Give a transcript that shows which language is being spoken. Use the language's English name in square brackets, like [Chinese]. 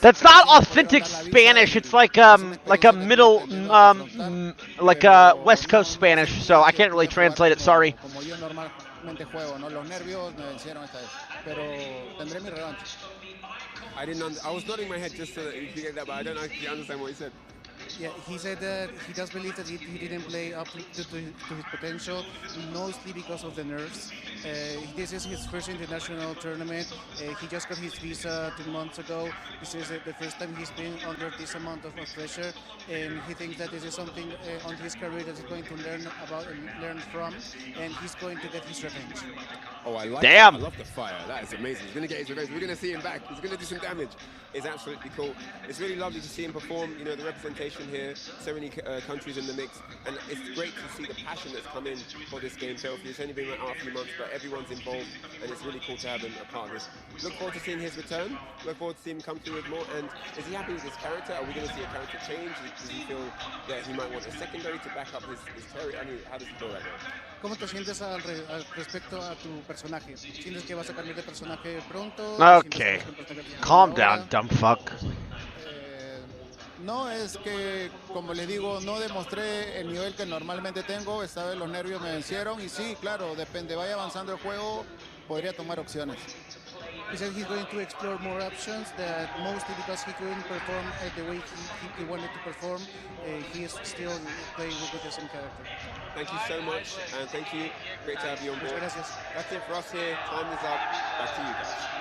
[English] That's not authentic Spanish. It's like a middle, like West Coast Spanish. So I can't really translate it. Sorry. [Spanish] Como yo normalmente juego, ¿no? Los nervios me vencieron esta vez, pero tendré mi revancha. [English] I was nodding my head just so that you could get that, but I don't actually understand what he said. Yeah, he said that he does believe that he didn't play up to his potential, mostly because of the nerves. This is his first international tournament. He just got his visa 2 months ago. This is the first time he's been under this amount of pressure, and he thinks that this is something on his career that he's going to learn about and learn from, and he's going to get his revenge. Oh, I like Damn. That. I love the fire. That is amazing. He's going to get his revenge. We're going to see him back. He's going to do some damage. It's absolutely cool. It's really lovely to see him perform. You know, the representation here, so many countries in the mix, and it's great to see the passion that's come in for this game. So it's only been out a few months, but everyone's involved, and it's really cool to have him a part of this. Look forward to seeing his return. Look forward to seeing him come through with more. And is he happy with his character? Are we going to see a character change? Does he feel that he might want a secondary to back up his territory? I mean, how does he feel right now? [Spanish] ¿Cómo te sientes respecto a tu personaje? ¿Sientes que vas a cambiar de personaje pronto? [English] Okay. Calm down, dumb fuck. [Spanish] No, es que, como le digo, no demostré el nivel que normalmente tengo. Esta vez los nervios me vencieron y sí, claro, depende, vaya avanzando el juego, podría tomar opciones. [English] He said he's going to explore more options, that mostly because he couldn't perform the way he wanted to perform, he is still playing with the same character. Thank you so much, and thank you. Great to have you on board. [Spanish] Gracias. [English] That's it for us here. Time is up. Back to you guys.